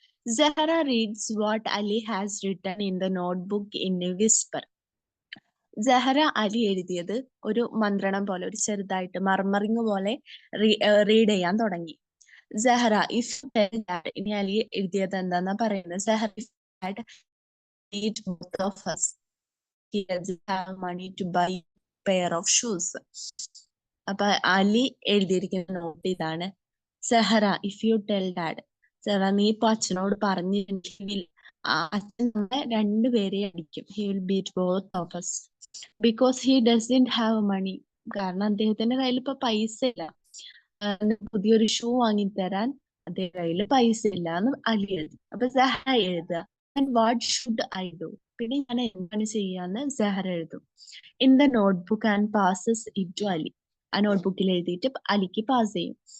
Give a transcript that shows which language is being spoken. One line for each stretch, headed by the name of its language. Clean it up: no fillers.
English: Zahra reads what Ali has written in the notebook in a whisper.
Malayalam: Zahra Ali എഴുതിയത് ഒരു മന്ത്രണം പോലെ, ഒരു ചെറുതായിട്ട് മർമറിങ് പോലെ റീഡ് ചെയ്യാൻ തുടങ്ങി. സഹറ, ഇഫ് ഇനി അലി എഴുതിയത് എന്താന്നാ പറയുന്നത്.
English: Zahra, eat both of us. He doesn't have money to buy a pair of shoes.
Malayalam: അപ്പൊ അലി എഴുതിയിരിക്കുന്ന നോട്ട് ഇതാണ്. Zahra,
English: If you tell dad.
Malayalam: Zahra, നീ ഇപ്പൊ അച്ഛനോട് പറഞ്ഞിട്ടുണ്ടെങ്കിൽ അച്ഛൻ നമ്മളെ രണ്ടുപേരെയും അടിക്കും.
English: He will beat both of us because he doesn't have money.
Malayalam: കാരണം അദ്ദേഹത്തിന്റെ കയ്യിൽ ഇപ്പൊ പൈസ ഇല്ല, പുതിയൊരു ഷൂ വാങ്ങിത്തരാൻ അദ്ദേഹം കയ്യിൽ പൈസ ഇല്ല എന്ന് അലി എഴുതി. അപ്പൊ സഹറ എഴുതുക,
English: And what should I do.
Malayalam: പിന്നെ ഞാൻ എന്താണ് ചെയ്യാന്ന് സഹറ എഴുതും.
English: In the notebook and passes it to Ali.
Malayalam: ആ നോട്ട്ബുക്കിൽ എഴുതിയിട്ട് അലിക്ക് പാസ് ചെയ്യും.